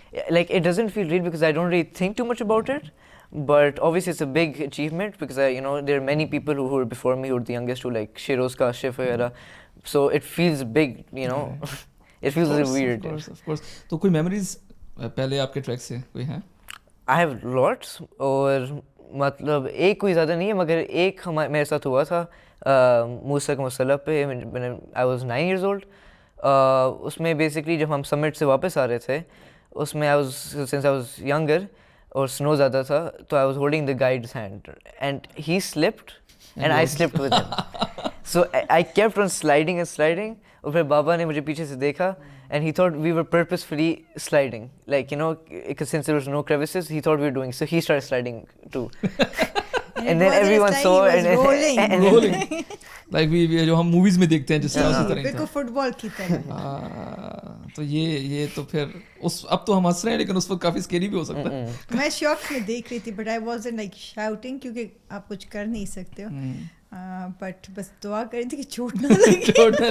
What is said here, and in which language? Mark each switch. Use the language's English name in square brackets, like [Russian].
[English] Like it doesn't feel real because I don't really think too much about it. But obviously it's a big achievement because there are many people who are before me who are the youngest, who like Shiroz Kashif وغیرہ. So it feels big, It feels weird. Of course. [Urdu] تو کوئی memories پہلے آپ کے track سے کوئی ہیں؟ [English] I have lots, [Urdu] اور مطلب ایک کوئی زیادہ نہیں ہے، مگر ایک میرے ساتھ ہوا تھا موسیٰ کا مسئلہ پہ. [English] I was 9 years old. [Urdu] اس میں بیسکلی جب ہم سمٹ سے واپس آ رہے تھے، اس میں [English] since I was younger [Urdu] اور سنو زیادہ تھا، تو [English] I was holding the guide's hand and he slipped and I slipped with him. So I kept on sliding and sliding. [Urdu] اور پھر بابا نے مجھے پیچھے سے دیکھا [English] and he thought we were purposefully sliding, like, you know, since there was no crevices, he thought we were doing, so he started sliding too. And then everyone saw and rolling. Like we [Urdu] جو ہم movies میں دیکھتے ہیں جس طرح اسی طرح بالکل فٹ بال کی طرح. تو یہ تو پھر اب تو ہم ہنس رہے ہیں لیکن اس وقت کافی اسکیری بھی ہو سکتا ہے. میں شوق میں دیکھ رہی تھی [English] but I wasn't like shouting [Urdu] کیونکہ آپ کچھ کر نہیں سکتے ہو, بٹ بس دعا کر رہی تھی کہ چوٹ نہ